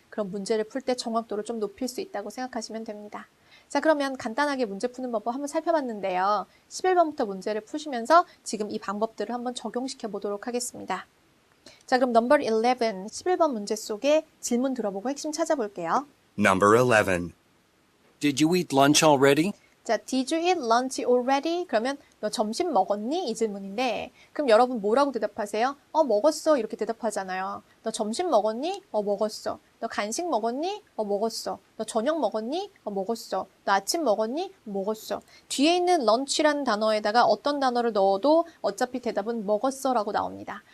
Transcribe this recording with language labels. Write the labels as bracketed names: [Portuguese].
[Korean] 그럼 문제를 풀 때 정확도를 좀 높일 수 있다고 생각하시면 됩니다. 자, 그러면 간단하게 문제 푸는 방법 한번 살펴봤는데요. 11번부터 문제를 푸시면서 지금 이 방법들을 한번 적용시켜 보도록 하겠습니다. 자, 그럼 넘버 11, 11번 문제 속에 질문 들어보고 핵심 찾아볼게요. [English] Number 11. Did you eat lunch already? 자, Did you eat lunch already? [Korean] 그러면 너 점심 먹었니? 이 질문인데 그럼 여러분 뭐라고 대답하세요? 먹었어. 이렇게 대답하잖아요. 너 점심 먹었니? 먹었어. 너 간식 먹었니? 먹었어. 너 저녁 먹었니? 먹었어. 너 아침 먹었니? 먹었어. 뒤에 있는 lunch라는 단어에다가 어떤 단어를 넣어도 어차피 대답은 먹었어 라고 나옵니다.